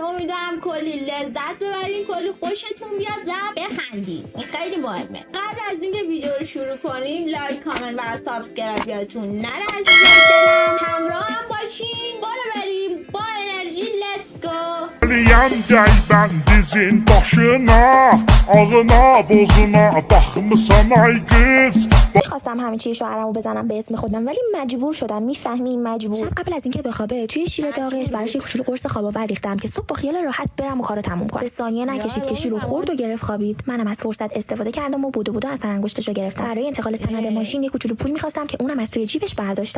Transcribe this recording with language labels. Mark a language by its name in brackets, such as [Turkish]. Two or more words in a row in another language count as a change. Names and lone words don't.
[Persian] امیدوارم کلی لذت ببرین، کلی خوشتون بیاد و بخندید. این خیلی مهمه. قبل از اینکه ویدیو رو شروع کنیم لایک، کامنت و سابسکرایب یادتون نره عزیزان دلم. همراه هم باشین. برو بریم با انرژی. [English] let's go. [Azerbaijani] Gel dizin başına, ağına bozuna bakmısan ay kız. [Persian] میخواستم همه چی شوهرمو بزنم به اسم خودم ولی مجبور شدم. میفهمین مجبور. شب قبل از اینکه بخوابه توی شیر داغش براش یه کوچولو قرص خواب‌آور ریختم که صبح با خیال راحت برم و کارو تموم کنم. به ثانیه نکشید که شیر رو خورد و گرفت خوابید. منم از فرصت استفاده کردم و بودو از انگشتشو گرفتم. برای انتقال سند ماشین یه کوچولو پول میخواستم که اونم از توی جیبش برداشتم.